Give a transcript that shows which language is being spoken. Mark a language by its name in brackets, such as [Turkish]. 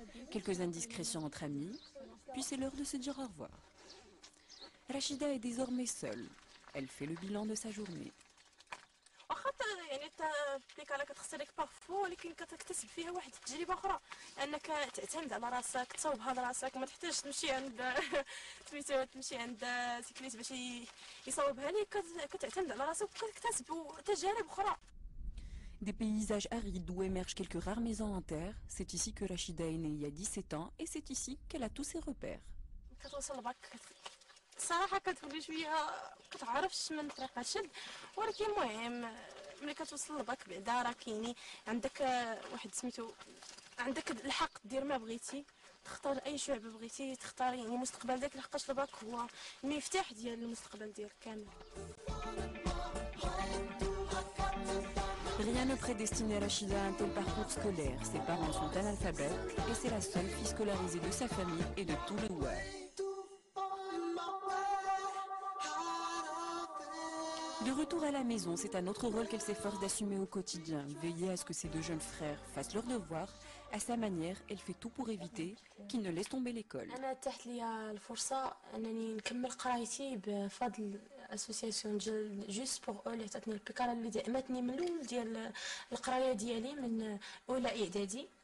[French] Quelques indiscrétions entre amis, puis c'est l'heure de se dire au revoir. Rachida est désormais seule. Elle fait le bilan de sa journée. [Arabic] يعني البليكالا كتخسر لك بارفو ولكن كتكتسب فيها واحد التجربه اخرى انك تعتمد على راسك تصاوبها لراسك ما تحتاجش تمشي عند سميتو تمشي عند سيكليست باش يصاوبها لك كتعتمد على راسك وكتكتسب تجارب اخرى. [French] Des paysages arides où émergent quelques rares maisons en terre, c'est ici que Rachida est née il y a 17 ans et c'est ici qu'elle a tous ses repères. [Arabic] كتوصل لباك صراحه كتولي شويه كتعرفش من طريق الشد ولكن المهم ملي كتوصل لباك بعدا راه كاينين عندك واحد سميتو عندك الحق دير ما بغيتي تختار اي شعب بغيتي تختار يعني المستقبل ديالك لحقاش الباك هو المفتاح ديال المستقبل ديالك كامل. [French] Rien ne prédestinait Rachida à un tel parcours scolaire. Ses parents sont analphabètes et c'est la seule fille scolarisée de sa famille et de tout le Ouad. De retour à la maison, c'est un autre rôle qu'elle s'efforce d'assumer au quotidien. Veiller à ce que ses deux jeunes frères fassent leurs devoirs. À sa manière, elle fait tout pour éviter qu'ils ne laissent tomber l'école. [Arabic] أنا تحت لي الفرصة أنني نكمل قرايتي بفضل اسوسياسيون ديال جوست بوغ او اللي عطاتني البيكالا اللي دعمتني من الاول ديال القرايه ديالي من اولى اعدادي.